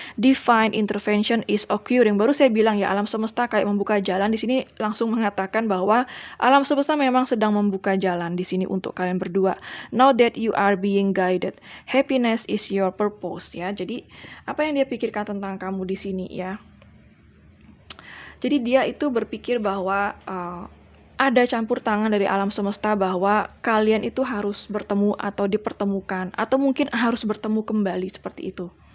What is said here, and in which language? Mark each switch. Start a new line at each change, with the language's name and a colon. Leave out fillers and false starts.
English: Divine intervention is occurring.
Indonesian: Baru saya bilang ya, alam semesta kayak membuka jalan. Di sini langsung mengatakan bahwa alam semesta memang sedang membuka jalan di sini untuk kalian berdua.
English: Now that you are being guided, happiness is your purpose ya.
Indonesian: Jadi apa yang dia pikirkan tentang kamu di sini ya? Jadi dia itu berpikir bahwa ada campur tangan dari alam semesta bahwa kalian itu harus bertemu atau dipertemukan, atau mungkin harus bertemu kembali seperti itu.